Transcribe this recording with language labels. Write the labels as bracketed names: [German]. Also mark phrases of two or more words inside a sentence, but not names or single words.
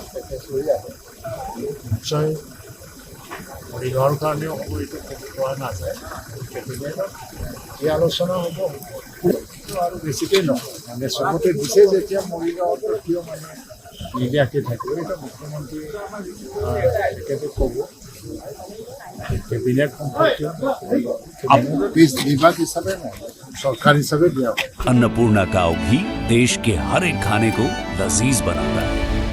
[Assamese] পেকেজ লৈ আহে নিশ্চয় মৰিগাঁৱৰ কাৰণেও হ'ব এইটো কোৱা নাযায় কেবিনেটত এই আলোচনা হ'ব আৰু বেছিকৈ নহয় মানে চবতে দিছে যেতিয়া মৰিগাঁৱত কিয় মানে নিদিয়াকৈ থাকিব এইটো মুখ্যমন্ত্ৰী তেখেতে ক'ব কেবিনেট সম্পৰ্কীয় বিভাগ হিচাপে নহয় [Hindi] सरकार हिसाब से दिया। अन्नपूर्णा काव घी देश के हर एक खाने को लजीज बनाता है।